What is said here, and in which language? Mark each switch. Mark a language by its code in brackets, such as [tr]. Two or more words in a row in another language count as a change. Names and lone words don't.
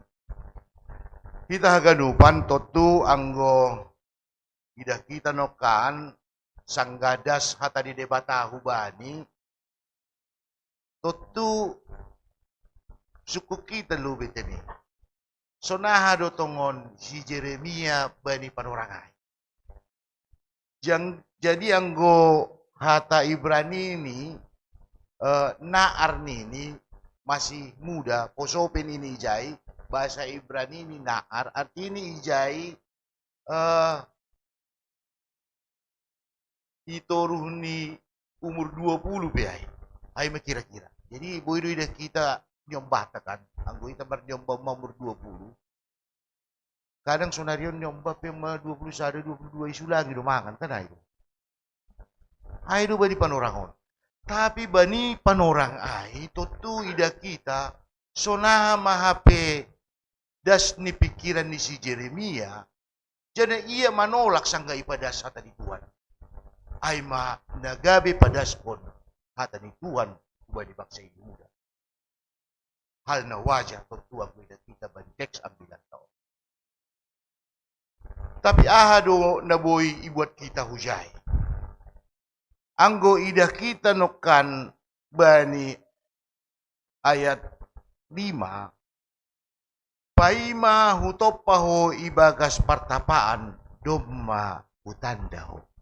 [bts] Kita haganupan totu anggo ida kita nokan sanggadas hata di debata hubani totu suku kita lubit ini. Sonaha dotongon si Yeremia bani panorangai. Jadi anggo hata Ibrani ini Naar ini [id] masih muda, [bts] posopin ini ijai, [id] bahasa Ibrani ini [bts] Naar, artinya ijai itoruh ni umur 20 beai. Ay kira-kira. Jadi boido ida kita nyombah kan, anggo kita bernyombah umur 20. Kadang sonarion nyombah pe 21 22 isu lagi do mangan kan itu. Ay do bani panorangon. Tapi bani panorang ai totu ida kita sonaha mahape das ni pikiran ni si Yeremia jadi ia manolak sangga ipadas hata di Tuhan. Ai ma nagabe padaspon hata ni Tuhan ubah di bangsa ini muda. Hal na wajar totu ang ida kita bani teks ambilan taon. Tapi ahado naboy ibuat kita hujai. Anggo ida kita nokan bani ayat 5, paima hutopaho ibagas partapaan domma hutandaho.